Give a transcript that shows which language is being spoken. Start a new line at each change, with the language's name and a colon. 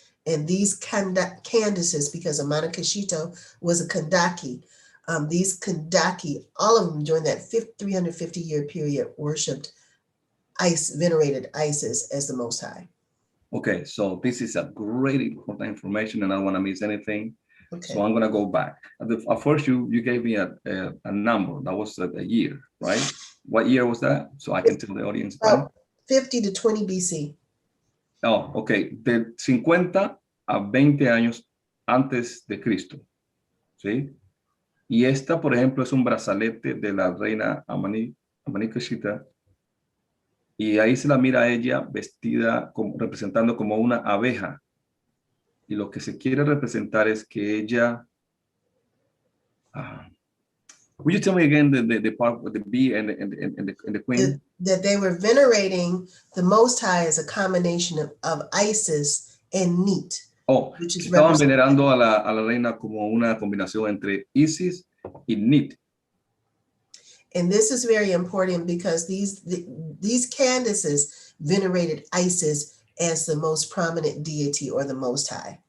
English: And these Candaces, because Amana Keshita was a Kandaki, these Kandaki, all of them during that 350-year period, worshipped venerated Isis as the Most High. Okay, so this is a great important information and I don't want to miss anything. Okay. So I'm going to go back. At first, you gave me a number. That was a year, right? What year was that? So I can tell the audience. 50 to 20 BC. Oh, okay.
Spanish: De 50 a 20 años antes de Cristo. ¿Sí? Y esta, por ejemplo, es un brazalete de la reina Amana Keshita. Y ahí se la mira a ella vestida representando como una abeja. Y lo que se quiere representar es que ella...
English: Will you tell me again the part with the bee and the queen? That they were venerating the Most High as a combination of Isis and Neat.
Spanish: Oh, estaban venerando a la reina como una combinación entre Isis y Neat.
English: And this is very important because these Candaces venerated Isis as the most prominent deity or the Most High.